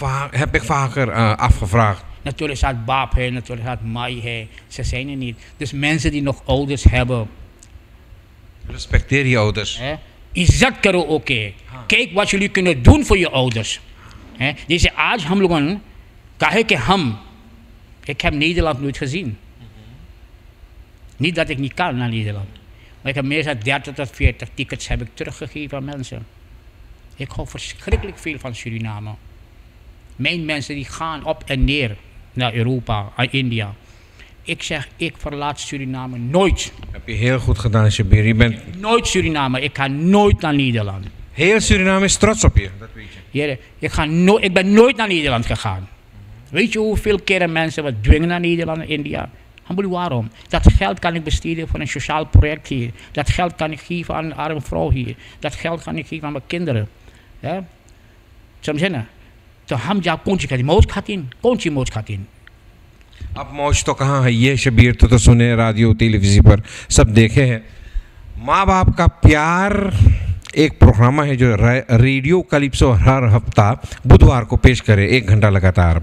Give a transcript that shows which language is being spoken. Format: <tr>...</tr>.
<nl>heb ik vaker afgevraagd। Natuurlijk staat baap है, natuurlijk staat maai है, ze zijn er niet। Dus mensen die nog ouders hebben, respecteer je ouders।</nl> <hns>इज्जत करो।</hns> <nl>ओके, kijk wat jullie kunnen doen voor je ouders।</nl> <hns>जैसे आज हम लोगों ने कहा कि</hns> <nl>ik heb Nederland nooit gezien। Niet dat ik niet kan naar Nederland, maar ik heb meestal 30 tot 40 tickets heb ik teruggegeven aan mensen। Ik hou verschrikkelijk veel van Suriname। Mijn mensen die gaan op en neer naar Europa, naar India। Ik zeg, ik verlaat Suriname nooit। Heb je heel goed gedaan, Shabir। Je bent nooit Suriname, ik ga nooit naar Nederland। Heel Suriname is trots op je, dat weet je। Ik ben nooit naar Nederland gegaan। Weet je hoeveel keren mensen wat dwingen naar Nederland en India? Waarom? Dat geld kan ik besteden voor een sociaal project hier। Dat geld kan ik geven aan een arme vrouw hier। Dat geld kan ik geven aan mijn kinderen।</nl> <hns>समझे ना? तो हम जा कौन सी खाती मौज खाती, कौन सी मौज खाती। अब मौज तो कहाँ है, ये शबीर तो सुने रेडियो टेलीविज़न पर सब देखे हैं। माँ बाप का प्यार एक प्रोग्राम है जो रेडियो कैलिप्सो हर हफ्ता बुधवार को पेश करे 1 घंटा लगातार।</hns>